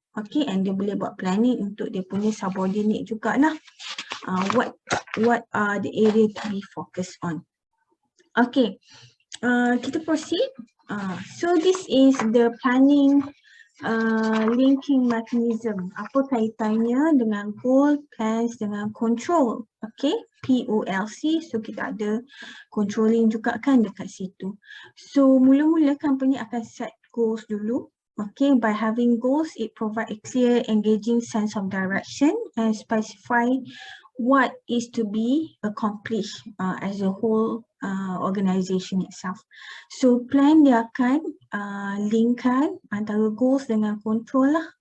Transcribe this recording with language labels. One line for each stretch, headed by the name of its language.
Malay: Okay, and dia boleh buat planning untuk dia punya subordinate jugalah.
English: What are the area to be focused on. Okay, kita proceed. So this is the planning linking mechanism.
Malay: Apa kaitannya dengan goal, plans dengan control. Okay, POLC. So kita ada controlling juga kan dekat situ. So mula-mula company akan set goals dulu.
English: Okay, by having goals, it provides a clear, engaging sense of direction and specify what is to be accomplished as a whole organisation itself.
Malay: So plan dia akan linkkan antara goals dengan control lah.